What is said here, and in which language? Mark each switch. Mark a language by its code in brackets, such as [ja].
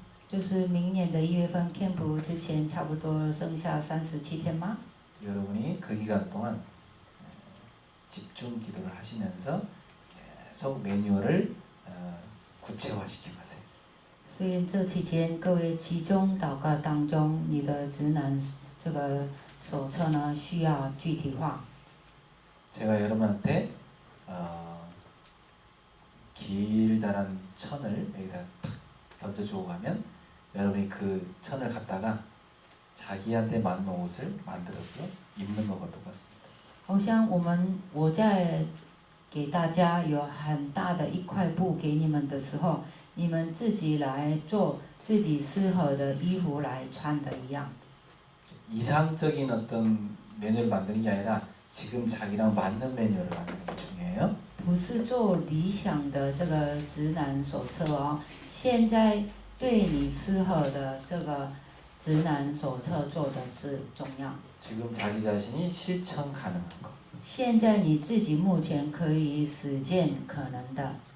[zh] 就是明年的1月份 camp 之前，差不多剩下37天吗？ [ko] 여러분이 그 기간 동안 집중 기도를 하시면서 계속 매뉴얼을 구체화시켜가세요. [zh] 所以这期间，各位集中祷告当中，你的指南这个手册呢，需要具体化。 [ko] 제가 여러분한테 길다란 천을 여기다 탁 던져주고 가면 여러분이 그 천을 갖다가 자기한테 맞는 옷을 만들어서 입는 것과 똑같습니다. [zh] 好像我在给大家有很大的一块布给你们的时候，你们自己来做自己适合的衣服来穿的一样。 [ko] 이상적인 어떤 매뉴얼을 만드는 게 아니라 지금 자기랑 맞는 매뉴얼을 만드는 게 중요해요. [zh] 不是做理想的这个指南手册哦，现在对你适合的这个指南手册做的是重要。 [ko] 지금 자기 자신이 실천 가능한 거. [zh] 现在你自己目前可以实践可能的。